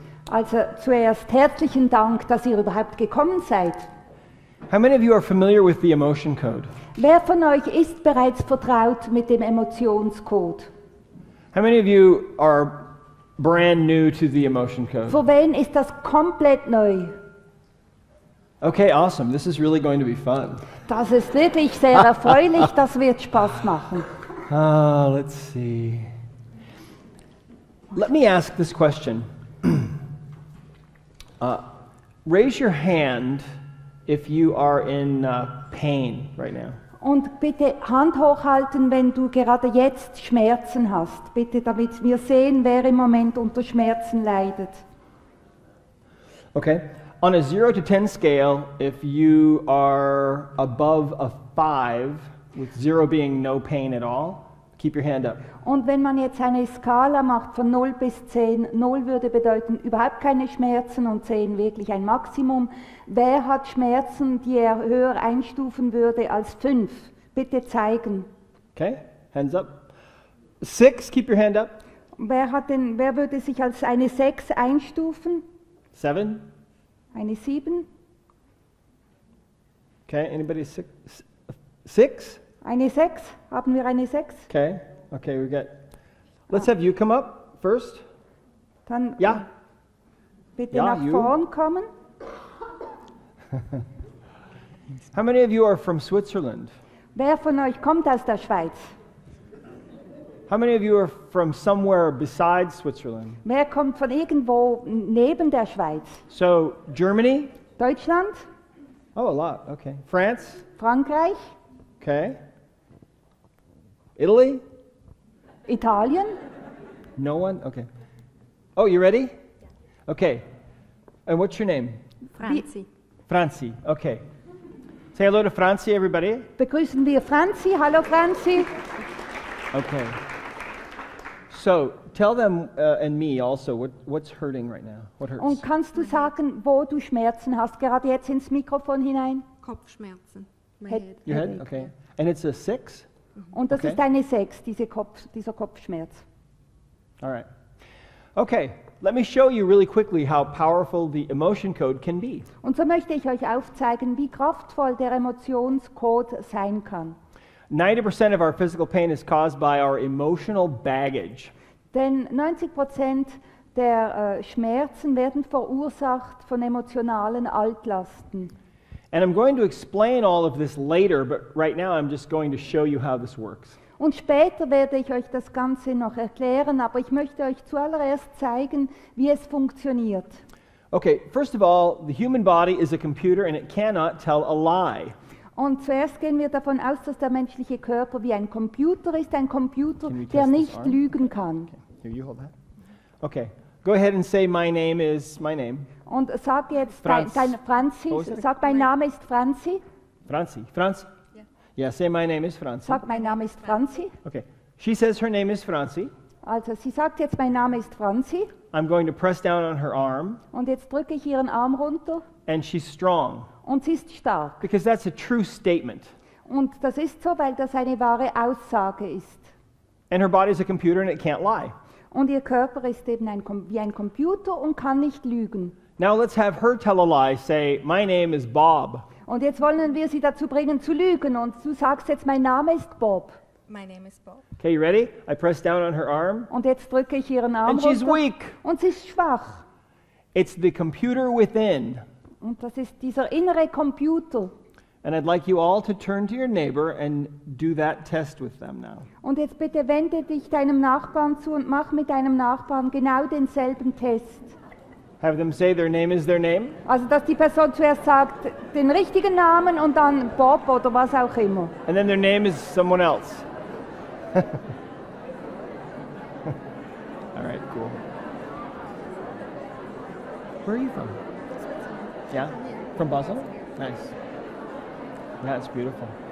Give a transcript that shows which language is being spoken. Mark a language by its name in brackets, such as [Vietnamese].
[German] Also zuerst herzlichen Dank, dass ihr überhaupt gekommen seid. [English] How many of you are familiar with the Emotion Code? [German] Wer von euch ist bereits vertraut mit dem Emotionscode? [English] How many of you are brand new to the Emotion Code? [German] Für wen ist das komplett neu? [English] Okay, awesome. This is really going to be fun. [German] Das ist wirklich sehr erfreulich, das wird Spaß machen. [English] Let's see. Let me ask this question. Raise your hand if you are in pain right now. [German] Und bitte Hand hochhalten, wenn du gerade jetzt Schmerzen hast. Bitte, damit wir sehen, wer im Moment unter Schmerzen leidet. [English] Okay. On a 0 to 10 scale, if you are above a 5, with 0 being no pain at all, keep your hand up. [German] Und wenn man jetzt eine Skala macht von 0 bis 10, 0 würde bedeuten überhaupt keine Schmerzen und 10 wirklich ein Maximum. Wer hat Schmerzen, die er höher einstufen würde als 5? Bitte zeigen. [English] Okay, hands up. 6, keep your hand up. [German] Wer würde sich als eine 6 einstufen? [English] 7. [German] Eine 7? [English] Okay, anybody 6? 6? [German] Eine 6? Haben wir eine 6? [English] Okay, okay, we got. Let's have you come up first. [German] Dann Ja. bitte Ja, nach [English] you. [German] vorn kommen. [English] How many of you are from Switzerland? [German] Wer von euch kommt aus der Schweiz? [English] How many of you are from somewhere besides Switzerland? [German] Wer kommt von irgendwo neben der Schweiz? [English] So, Germany? [German] Deutschland? [English] Oh, a lot, okay. France? [German] Frankreich? [English] Okay. Italy? [German] Italien? [English] No one? Okay. Oh, you ready? Okay. And what's your name? Franzi. Franzi, okay. Say hello to Franzi, everybody. [German] Begrüßen wir Franzi. Hallo Franzi. [English] Okay. So, tell them and me also what's hurting right now. What hurts? [German] Und kannst du sagen, wo du Schmerzen hast? Gerade jetzt ins Mikrofon hinein. Kopfschmerzen. [English] Head- Your head? Headache, Okay. [German] ja. [English] And it's a 6? [German] Und das [English] Okay. [German] ist eine 6, dieser Kopfschmerz. [English] All right. Okay, let me show you really quickly how powerful the emotion code can be. [German] Und so möchte ich euch aufzeigen, wie kraftvoll der Emotionscode sein kann. [English] 90% of our physical pain is caused by our emotional baggage. [German] Denn 90% der Schmerzen werden verursacht von emotionalen Altlasten. [English] And I'm going to explain all of this later, but right now I'm just going to show you how this works. [German] Und später werde ich euch das Ganze noch erklären, aber ich möchte euch zuallererst zeigen, wie es funktioniert. [English] Okay, first of all, the human body is a computer and it cannot tell a lie. [German] Und zuerst gehen wir davon aus, dass der menschliche Körper wie ein Computer ist, ein Computer, [English] Can we [German] der [English] test this [German] nicht [English] arm? [German] lügen kann. [English] Okay, here you hold that. Okay, go ahead and say my name is my name. [German] Und sag jetzt, Franz. Franzi, Wo ist er? sag, mein Name ist Franzi. Franzi. Franz? [English] Yeah. Yeah, say my name is Franzi. [German] Sag, mein Name ist Franzi. [English] Okay, she says her name is Franzi. [German] Also sie sagt jetzt, mein Name ist Franzi. [English] I'm going to press down on her arm, [German] Und jetzt drücke ich ihren Arm runter [English] and she's strong, [German] und sie ist stark. [English] because that's a true statement. [German] Und das ist so, weil das eine wahre Aussage ist. [English] And her body's a computer and it can't lie. [German] Und ihr Körper ist eben wie ein Computer und kann nicht lügen. [English] Now let's have her tell a lie. Say, my name is Bob. [German] Und jetzt wollen wir sie dazu bringen zu lügen. Und du sagst jetzt, mein Name ist Bob. [English] My name is Bob. Okay, you ready? I press down on her arm, [German] Und jetzt drücke ich ihren Arm [English] and she's [German] runter. [English] weak. [German] Und sie ist schwach. [English] It's the computer within. [German] Und das ist dieser innere Computer. [English] And I'd like you all to turn to your neighbor and do that test with them now. [German] Und jetzt bitte wende dich deinem Nachbarn zu und mach mit deinem Nachbarn genau denselben Test. [English] Have them say their name is their name. [German] Also, dass die Person zuerst sagt den richtigen Namen und dann Bob oder was auch immer. [English] And then their name is someone else. All right, cool. Where are you from? Yeah? From Basel? Nice. Yeah, it's beautiful.